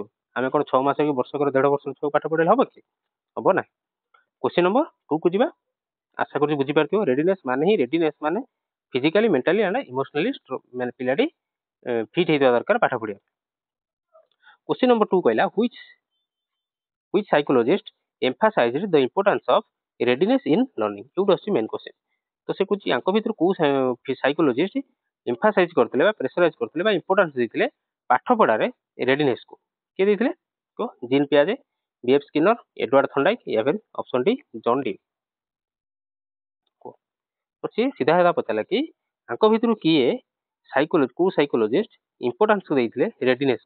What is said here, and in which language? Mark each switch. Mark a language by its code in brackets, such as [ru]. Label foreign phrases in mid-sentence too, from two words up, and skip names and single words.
[or] ଆମେ କ'ଣ 6 ମାସ କି ବର୍ଷକର 1.5 ବର୍ଷର ଛୁଆକୁ ପାଠ ପଢ଼ାଇଲେ ହେବ କି? ହେବ ନାହିଁ। [en] question number 2 [or] କୁ ଯିବା। ଆଶା କରୁଛି ବୁଝିପାରୁଥିବ। ରେଡିନେସ୍ ମାନେ [en] physically, mentally and emotionally [or] ମାନେ ପିଲାଟି ଫିଟ୍ ହେଇଥିବା ଦରକାର ପାଠ ପଢ଼ିବା। [en] question number 2 କହିଲା which psychologist emphasized the importance of readiness in learning। [or] ଏଇଟା ଅଛି [en] main question. [or] ତ ସେ କହୁଛି ୟାଙ୍କ ଭିତରୁ କୋଉ [en] psychologist emphasize [or] କରିଥିଲେ ବା ପ୍ରେସରାଇଜ କରିଥିଲେ ବା ଇମ୍ପୋର୍ଟାନ୍ସ ଦେଇଥିଲେ ପାଠ ପଢ଼ାରେ ରେଡିନେସକୁ? କିଏ ଦେଇଥିଲେ? ଜିନ୍ ପିଆଜେ, B.F. ସ୍କିନର, ଏଡୱାର୍ଡ ଥଣ୍ଡାଇକ୍, [hi] या फिर [en] option D John D. [or] ସିଏ ସିଧା ସିଧା ପଚାରିଲା କି ୟାଙ୍କ ଭିତରୁ କିଏ କୋଉ [en] psychologist importance [or] ଦେଇଥିଲେ ରେଡିନେସକୁ?